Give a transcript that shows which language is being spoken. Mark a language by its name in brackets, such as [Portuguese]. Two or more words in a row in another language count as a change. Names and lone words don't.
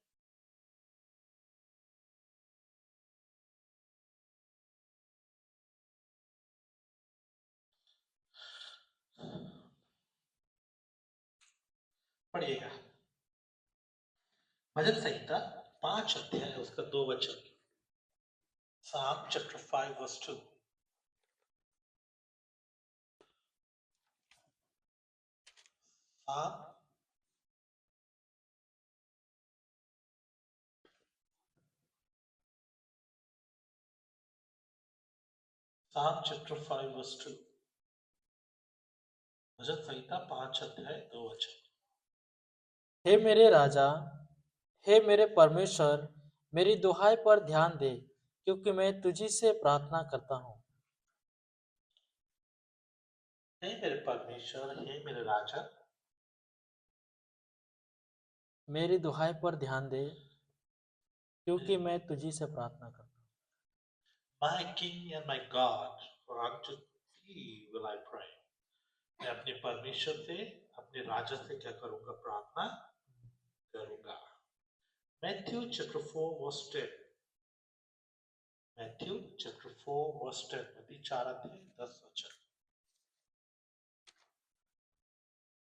[Hindi] पढ़िएगा भजन संहिता 5 अध्याय उसका 2 वचन। [English] Psalm chapter 5 verse 2. Psalm chapter 5 verse 2. [Hindi] भजन संहिता 5 अध्याय 2 वचन। हे मेरे राजा, हे मेरे परमेश्वर, मेरी दुहाई पर ध्यान दे, क्योंकि मैं तुझी से प्रार्थना करता हूँ। हे मेरे परमेश्वर, हे मेरे राजा, मेरी दुहाई पर ध्यान दे, क्योंकि मैं तुझी से प्रार्थना करता हूँ। [English] My King and my God, for unto thee will I pray. [Hindi] मैं अपने परमेश्वर से, अपने राजा से क्या करूंगा? प्रार्थना करूंगा। [English] Matthew chapter 4 verse 10. Matthew chapter 4 verse 10. [Hindi] मत्ती 4 अध्याय 10 वचन।